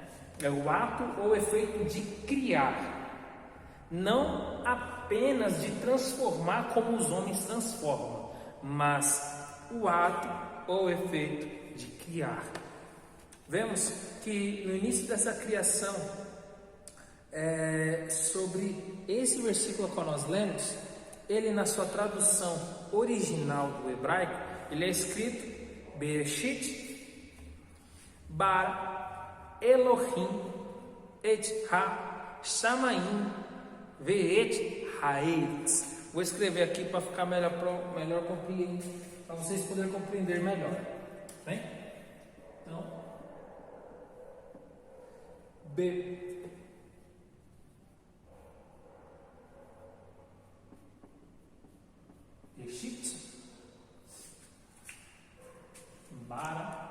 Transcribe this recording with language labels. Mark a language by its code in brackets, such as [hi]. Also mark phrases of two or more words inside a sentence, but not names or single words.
[pt] É o ato ou efeito de criar, não apenas de transformar como os homens transformam, mas o ato ou efeito de criar. Vemos que no início dessa criação, sobre esse versículo que nós lemos, ele na sua tradução original do hebraico, ele é escrito [he] בראשית ברא אלהים את השמים ואת הארץ. [pt] Vou escrever aqui para ficar melhor compreender, para vocês poderem compreender melhor, bem? [he] Então, בראשית ברא.